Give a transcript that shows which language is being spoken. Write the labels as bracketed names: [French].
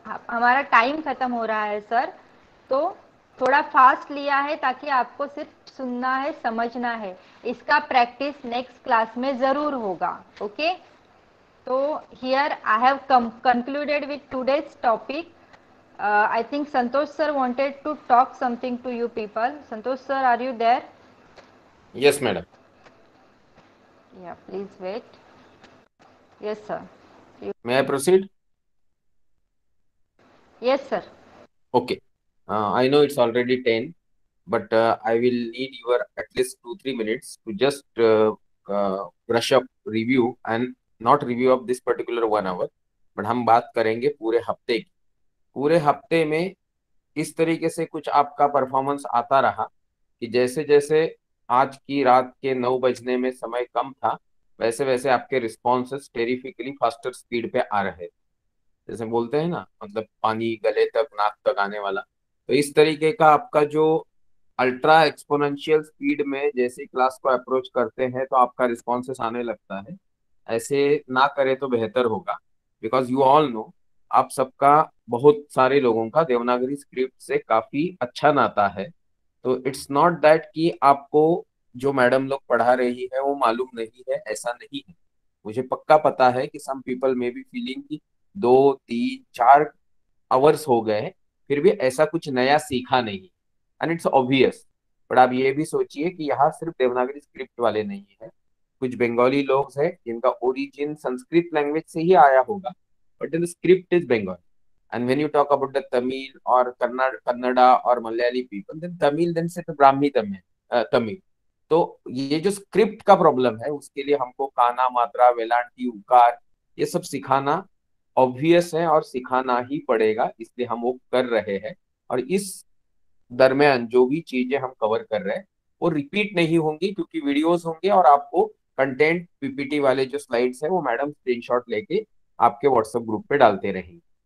[Hindi] हमारा टाइम खत्म हो रहा है सर, तो थोड़ा फास्ट लिया है ताकि आपको सिर्फ सुनना है, समझना है। इसका प्रैक्टिस नेक्स्ट क्लास में जरूर होगा। [English] Okay. तो here I have concluded with today's topic. I think Santosh sir wanted to talk something to you people. Santosh sir, are you there? Yes, madam. Yeah, please wait. Yes, sir. May I proceed? Yes, sir. Okay. I know it's already 10, but I will need your at least 2-3 minutes to just brush up, review, and not review of this particular 1 hour, but [Hindi] हम बात करेंगे पूरे हफ्ते की। पूरे हफ्ते में इस तरीके से कुछ आपका परफॉर्मेंस आता रहा कि जैसे जैसे आज की रात के 9 बजने में समय कम था, वैसे वैसे आपके रिस्पॉन्सेस टेरिफिकली फास्टर स्पीड पे आ रहे थे। जैसे बोलते हैं ना, मतलब पानी गले तक, नाक तक आने वाला। तो इस तरीके का आपका जो अल्ट्रा एक्सपोनेंशियल स्पीड में जैसे क्लास को अप्रोच करते हैं तो आपका रिस्पॉन्सेस आने लगता है। ऐसे ना करे तो बेहतर होगा, [English] because you all know, [Hindi] आप सबका, बहुत सारे लोगों का देवनागरी स्क्रिप्ट से काफी अच्छा नाता है। तो [English] it's not that [Hindi] कि आपको जो मैडम लोग पढ़ा रही है वो मालूम नहीं है, ऐसा नहीं है। मुझे पक्का पता है कि [English] some people may be feeling [Hindi] कि 2-3-4 आवर्स हो गए, फिर भी ऐसा कुछ नया सीखा नहीं, [English] And it's obvious. [Hindi] बट आप ये भी सोचिए कि यहाँ सिर्फ देवनागरी स्क्रिप्ट वाले नहीं है, कुछ बंगाली लोग हैं जिनका ओरिजिन संस्कृत लैंग्वेज से ही आया होगा, [English] But the script is Bengali. And when you talk about the Tamil or Kannada or Malayali people, then Tamil, then [Hindi] से तो ब्राह्मी तमिल। तो ये जो स्क्रिप्ट का प्रॉब्लम है, उसके लिए हमको काना, मात्रा, वेलांटी, उकार, ये सब सिखाना ऑब्वियस है और सिखाना ही पड़ेगा, इसलिए हम वो कर रहे हैं। और इस दरमियान जो भी चीजें हम कवर कर रहे हैं वो रिपीट नहीं होंगी, क्योंकि वीडियोस होंगे और आपको कंटेंट पीपीटी वाले जो स्लाइड्स है वो मैडम स्क्रीनशॉट लेके आपके व्हाट्सएप ग्रुप पे डालते रहेंगे।